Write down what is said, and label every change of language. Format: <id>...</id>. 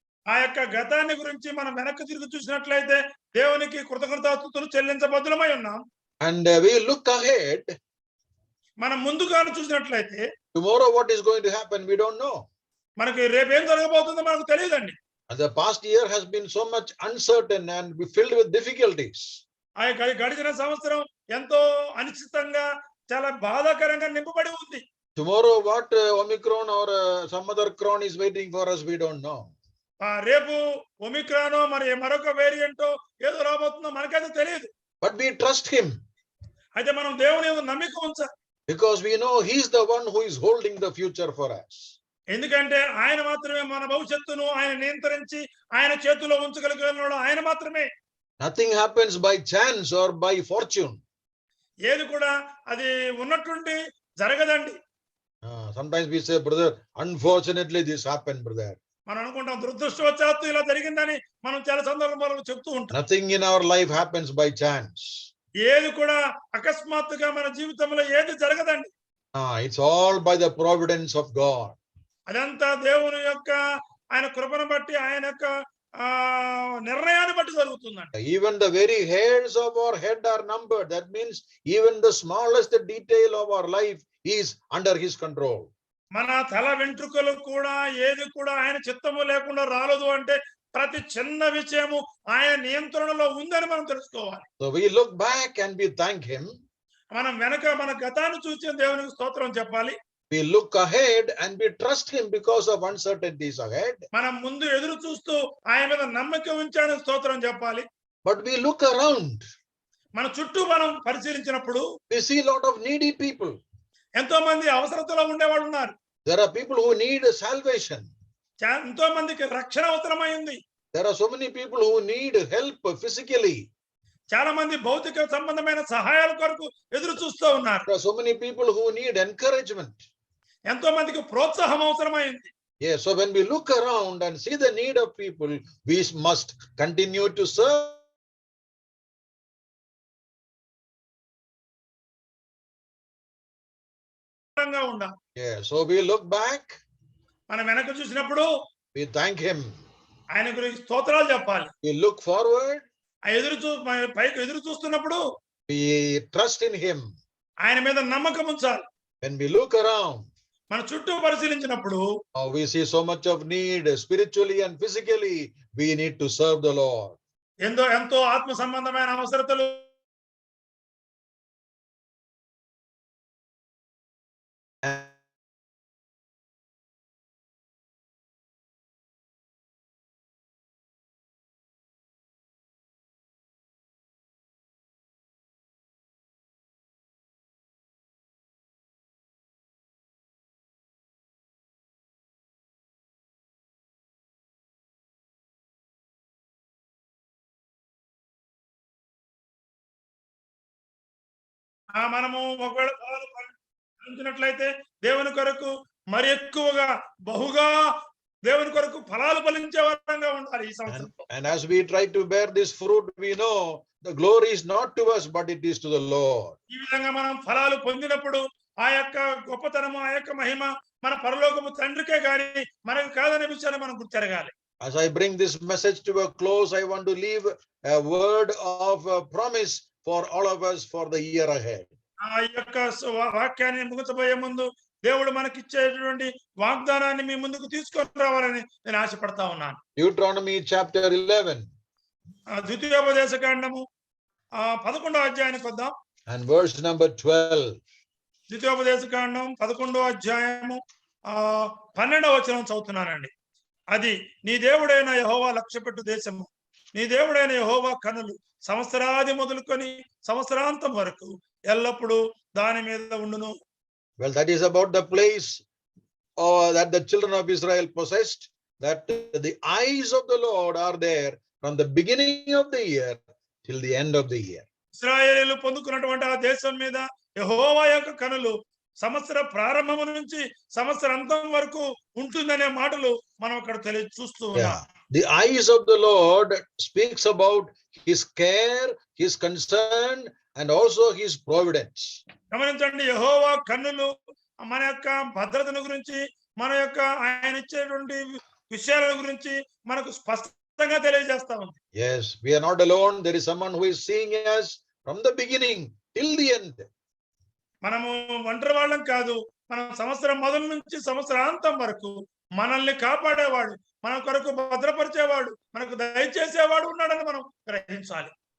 <te>ఆ యొక్క గతాన్ని గురించి మనం వెనక్కి తిరిగి చూసినట్లయితే దేవునికి కృతజ్ఞతాస్తుతులు చెల్లించబద్ధులమై ఉన్నాం.</te> <en>And we look ahead.</en> <te>మనం ముందుగాను చూసినట్లయితే</te> <en>tomorrow what is going to happen, we don't know.</en> <te>మనకి రేపు ఏం జరగబోతుందో మనకు తెలియదండి.</te> <en>The past year has been so much uncertain and filled with difficulties.</en> <te>ఆ గడిచిన సంవత్సరం ఎంతో అనిశ్చితంగా చాలా బాధాకరంగా నింపబడి ఉంది.</te> <en>Tomorrow what Omicron or some other cron is waiting for us, we don't know.</en> <te>రేపు ఒమిక్రానో మరి మరొక వేరియంటో ఏదో రాబోతుందో మనకైతే తెలియదు.</te> <en>But we trust him.</en> <te>అయితే మనం దేవుని నమ్మిక ఉంచాలి.</te> <en>Because we know he's the one who is holding the future for us.</en> <te>ఎందుకంటే ఆయన మాత్రమే మన భవిష్యత్తును ఆయన నియంత్రించి ఆయన చేతిలో ఉంచగలిగినవాడు ఆయన మాత్రమే.</te> <en>Nothing happens by chance or by fortune.</en> <te>ఏది కూడా అది ఉన్నట్టుండి జరగదండి.</te> <en>Sometimes we say, brother, unfortunately this happened, brother.</en> <te>మనం అనుకుంటాం దురదృష్టవశాత్తు ఇలా జరిగిందని మనం చాలా సందర్భాలలో చెప్తూ ఉంటాం.</te> <en>Nothing in our life happens by chance.</en> <te>ఏది కూడా అకస్మాత్తుగా మన జీవితంలో ఏది జరగదండి.</te> <en>It's all by the providence of God.</en> <te>అదంతా దేవుని యొక్క ఆయన కృపను బట్టి ఆయన యొక్క నిర్ణయాన్ని బట్టి జరుగుతుందండి.</te> <en>Even the very hairs of our head are numbered. That means even the smallest detail of our life is under his control.</en> <te>మన తల వెంట్రుకలు కూడా ఏది కూడా ఆయన చిత్తము లేకుండా రాలేదు అంటే ప్రతి చిన్న విషయము ఆయన నియంత్రణలో ఉందని మనం తెలుసుకోవాలి.</te> <en>So we look back and we thank him.</en> <te>మనం వెనక మన గతాన్ని చూసి దేవునికి స్తోత్రం చెప్పాలి.</te> <en>We look ahead and we trust him because of uncertainties ahead.</en> <te>మనం ముందు ఎదురు చూస్తూ ఆయన మీద నమ్మకం ఉంచాలని స్తోత్రం చెప్పాలి.</te> <en>But we look around.</en> <te>మన చుట్టూ మనం పరిశీలించినప్పుడు</te> <en>We see a lot of needy people.</en> <te>ఎంతో మంది అవసరతలో ఉండేవాళ్ళు ఉన్నారు.</te> <en>There are people who need salvation.</en> <te>ఎంతో మందికి రక్షణ అవసరమైంది.</te> <en>There are so many people who need help physically.</en> <te>చాలా మంది భౌతిక సంబంధమైన సహాయాల కొరకు ఎదురు చూస్తూ ఉన్నారు.</te> <en>There are so many people who need encouragement.</en> <te>ఎంతో మందికి ప్రోత్సాహం అవసరమైంది.</te> <en>Yes, so when we look around and see the need of people, we must continue to serve. Yeah, so we look back,</en> <te>మనం వెనక చూసినప్పుడు</te> <en>we thank him.</en> <te>ఆయన గురించి స్తోత్రాలు చెప్పాలి.</te> <en>We look forward,</en> <te>పైకి ఎదురు చూస్తున్నప్పుడు</te> <en>we trust in him.</en> <te>ఆయన మీద నమ్మకం ఉంచాలి.</te> <en>When we look around,</en> <te>మన చుట్టూ పరిశీలించినప్పుడు</te> <en>we see so much of need spiritually and physically. We need to serve the Lord.</en> <te>ఎంతో ఆత్మ సంబంధమైన అవసరతలు మనము ఒకవేళ ఫలించినట్లయితే దేవుని కొరకు మరి ఎక్కువగా బహుగా దేవుని కొరకు ఫలాలు ఫలించే వారంగా ఉండాలి ఈ సంవత్సరం.</te> <en>And as we try to bear this fruit, we know the glory is not to us, but it is to the Lord.</en> <te>ఈ విధంగా మనం ఫలాలు పొందినప్పుడు ఆ యొక్క గొప్పతనము ఆ యొక్క మహిమ మన పరలోకపు తండ్రికే గాని మనకు కాదనే విషయాన్ని మనం గుర్తెరగాలి.</te> <en>As I bring this message to a close, I want to leave a word of promise for all of us for the year ahead.</en> <te>ఆ యొక్క వాక్యాన్ని ముగించబోయే ముందు దేవుడు మనకి ఇచ్చేటువంటి వాగ్దానాన్ని మీ ముందుకు తీసుకొని రావాలని నేను ఆశపడతా ఉన్నాను.</te> <en>Deuteronomy chapter 11.</en> <te>ద్వితీయోపదేశ కాండము 11వ అధ్యాయానికి వద్దాం.</te> <en>And verse number 12.</en> <te>ద్వితీయోపదేశ కాండం 11వ అధ్యాయము 12వ వచనం చదువుతున్నానండి. అది నీ దేవుడైన యెహోవా లక్ష్యపెట్టు దేశము, నీ దేవుడైన యెహోవా కనులు సంవత్సరాది మొదలుకొని సంవత్సరాంతం వరకు ఎల్లప్పుడూ దాని మీద ఉండును.</te> <en>Well, that is about the place that the children of Israel possessed, that the eyes of the Lord are there from the beginning of the year till the end of the year.</en> <te>ఇశ్రాయేలీయులు పొందుకున్నటువంటి ఆ దేశం మీద యెహోవా యొక్క కనులు సంవత్సర ప్రారంభం నుంచి సంవత్సరాంతం వరకు ఉంటుందనే మాటలు మనం అక్కడ చూస్తూ ఉన్నాం.</te> <en>The eyes of the Lord speaks about his care, his concern, and also his providence.</en> <te>గమనించండి, యెహోవా కన్నులు మన యొక్క భద్రతను గురించి మన యొక్క ఆయన ఇచ్చేటువంటి విషయాల గురించి మనకు స్పష్టంగా తెలియజేస్తా ఉంది.</te> <en>Yes, we are not alone. There is someone who is seeing us from the beginning till the end.</en> <te>మనము ఒంటరి వాళ్ళం కాదు. మనం సంవత్సరం మొదలు నుంచి సంవత్సరాంతం వరకు మనల్ని కాపాడేవాడు, మన కొరకు భద్రపరిచేవాడు, మనకు దయచేసేవాడు ఉన్నాడని మనం గ్రహించాలి.</te>